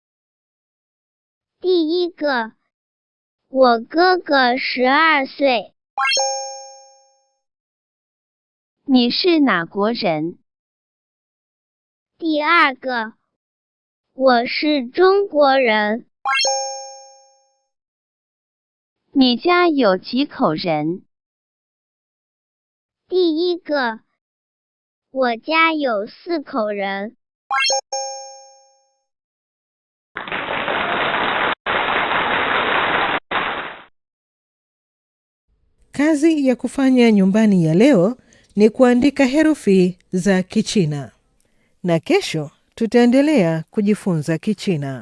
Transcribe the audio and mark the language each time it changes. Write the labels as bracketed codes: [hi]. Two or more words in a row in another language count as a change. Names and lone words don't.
[zh] 第一个我哥哥12岁 你是哪国人 第二个我是中国人 你家有几口人 第一个我家有4口人 [sw] Kazi ya kufanya nyumbani ya leo ni kuandika herufi za Kichina. Na kesho tutaendelea kujifunza Kichina.